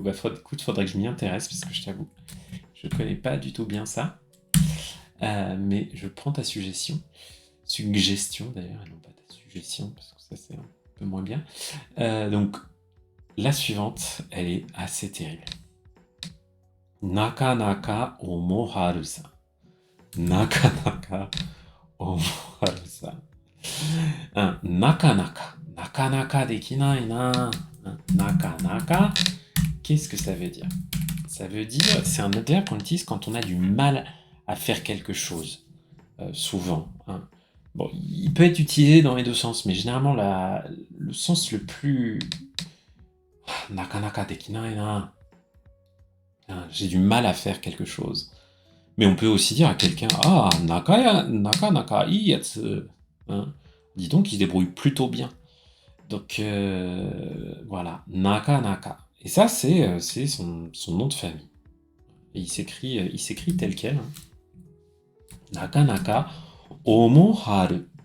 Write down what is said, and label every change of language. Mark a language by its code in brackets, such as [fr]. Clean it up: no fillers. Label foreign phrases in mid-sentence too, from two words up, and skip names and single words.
[fr] Bah, écoute, faudrait que je m'y intéresse parce que je t'avoue, je connais pas du tout bien ça. Mais je prends ta suggestion. Suggestion d'ailleurs, et non pas ta suggestion, parce que ça c'est un peu moins bien. Donc, la suivante, elle est assez terrible. Nakanaka omoharu-san. Nakanaka omoharu-san. Nakanaka. [ja] なかなかできないな. Nakanaka. [fr] Qu'est-ce que ça veut dire? Ça veut dire, c'est un adverbe qu'on utilise quand on a du mal à faire quelque chose. Souvent. Bon, il peut être utilisé dans les deux sens, mais généralement, le sens le plus... [ja] なかなかできないな. [fr] J'ai du mal à faire quelque chose. Mais on peut aussi dire à quelqu'un, [ja] あ、なかいいやつ. [fr] Dis donc, il se débrouille plutôt bien. Donc, voilà, naka. Et ça, c'est son nom de famille. Et il s'écrit tel quel. Nakanaka omoharu.